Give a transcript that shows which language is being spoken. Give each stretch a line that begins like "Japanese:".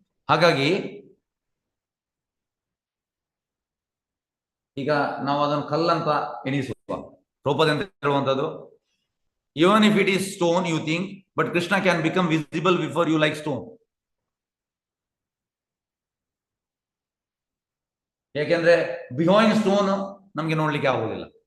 Kannada: ಹಾಗಾಗಿ ಈಗ ನಾವು ಅದನ್ನು ಕಲ್ಲಂತ ಎಣಿಸುವ. ಪ್ರಭುಪಾದ ಅಂತ ಹೇಳುವಂತದ್ದು
English: Even if it is stone, you think, but Krishna can become visible before you like stone.
Kannada: ಯಾಕೆಂದ್ರೆ
English: behind stone
Kannada: ನಮ್ಗೆ ನೋಡ್ಲಿಕ್ಕೆ ಆಗುದಿಲ್ಲ.